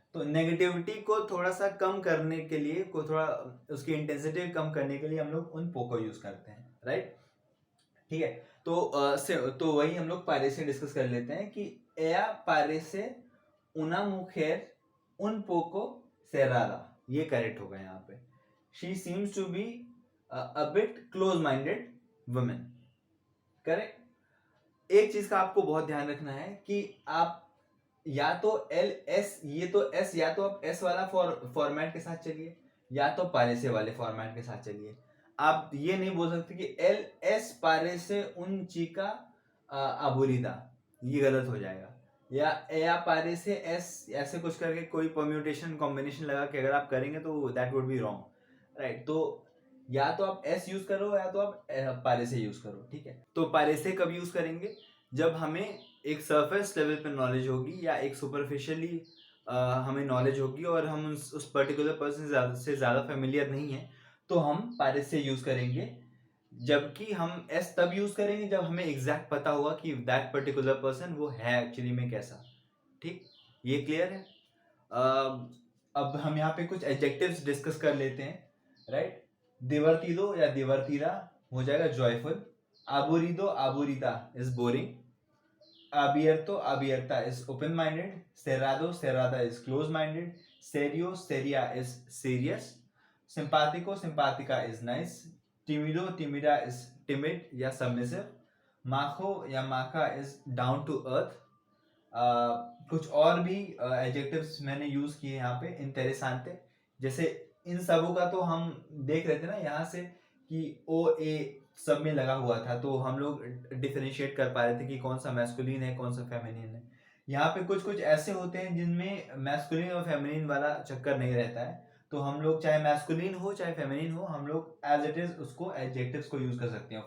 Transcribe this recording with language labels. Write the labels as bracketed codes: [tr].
[hi] तो नेगेटिविटी को थोड़ा सा कम करने के लिए, को थोड़ा उसकी इंटेंसिटी कम करने के लिए हम लोग उन को यूज करते हैं, राइट, ठीक है। तो वही हम लोग पायरेसे डिस्कस कर लेते हैं कि [es] ella parece una mujer un poco cerrada, [hi] ये करेक्ट होगा यहाँ पे। [en] she seems to be a bit close minded woman, correct. [hi] एक चीज का आपको बहुत ध्यान रखना है कि आप या तो एल एस, ये तो एस, या तो आप एस वाला फॉर्मेट के साथ चलिए, या तो पायरेसे वाले फॉर्मेट के साथ चलिए। आप ये नहीं बोल सकते कि एल एस पायरेसे [es] उन चिका aburrida, [hi] ये गलत हो जाएगा। या पायरेसे एस ऐसे कुछ करके कोई परम्यूटेशन कॉम्बिनेशन लगा के अगर आप करेंगे तो that would be wrong, right. तो या तो आप एस यूज करो या तो आप पायरेसे यूज करो, ठीक है। तो पायरेसे कब यूज करेंगे? जब हमें एक सरफेस लेवल पे नॉलेज होगी या एक सुपरफिशियली हमें नॉलेज होगी और हम उस पर्टिकुलर पर्सन से ज़्यादा फेमिलियर नहीं है, तो हम पायरेसे यूज करेंगे। जबकि हम एस तब यूज करेंगे जब हमें एग्जैक्ट पता होगा कि दैट पर्टिकुलर पर्सन वो है एक्चुअली में कैसा, ठीक, ये क्लियर है। अब हम यहाँ पे कुछ एडजेक्टिव्स डिस्कस कर लेते हैं, राइट। [en] divertido या divertida [hi] हो जाएगा [en] joyful, [es] aburrido aburrida [en] is boring, [es] abierto abierta [en] is open minded, [es] cerrado cerrada [en] is close minded, [es] serio seria [en] is serious, [es] simpático simpática [en] is nice, [es] tímido tímida [en] is timid या submissive, majo या maja is down to earth। [hi] कुछ और भी adjectives मैंने use किए यहाँ पे, इंटेरेसांते, जैसे इन सबों का तो हम देख रहे थे ना यहाँ से कि ओ ए सब में लगा हुआ था, तो हम लोग डिफरेंशिएट कर पा रहे थे कि कौन सा मैस्कुलिन है कौन सा फेमिनिन है। यहाँ पे कुछ कुछ ऐसे होते हैं जिनमें मैस्कुलिन और फेमिनिन वाला चक्कर नहीं रहता है, तो हम लोग चाहे मैस्कुलिन हो चाहे फेमिनिन हो, हम लोग एज इट इज उसको एडजेक्टिव्स को यूज कर सकते हैं।